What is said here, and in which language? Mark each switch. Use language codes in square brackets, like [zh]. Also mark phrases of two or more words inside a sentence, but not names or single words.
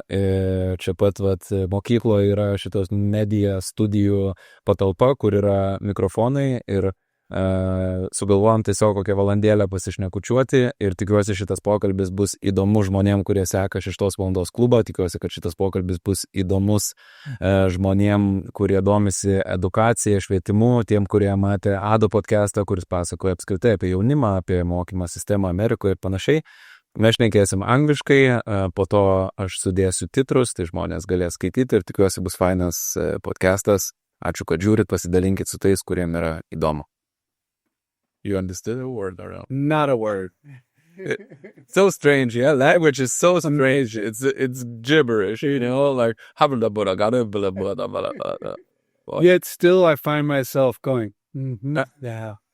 [lt] Čia pat mokykloje yra šitos media studijų patalpa, kur yra mikrofonai ir sugalvojom tiesiog kokią valandėlę pasišnekučiuoti ir tikiuosi šitas pokalbis bus įdomus žmonėm, kurie seka 6 valandos klubą, tikiuosi, kad šitas pokalbis bus įdomus žmonėm, kurie domisi edukacija, švietimu, tiem, kurie matė Ado podcastą, kuris pasakoja apskritai apie jaunimą, apie mokymą sistemą Amerikoje ir panašiai. Mes šnekėsim angliškai, po to aš sudėsiu titrus, tai žmonės galės skaityti ir tikiuosi bus fainas podcastas. Ačiū, kad žiūrit, pasidalinkit su tais, kuriem yra įdomu. [en] You understood a word or no? Not a word. So strange, yeah. Language is so strange. It's gibberish, like Yet still, I find myself going. Yeah.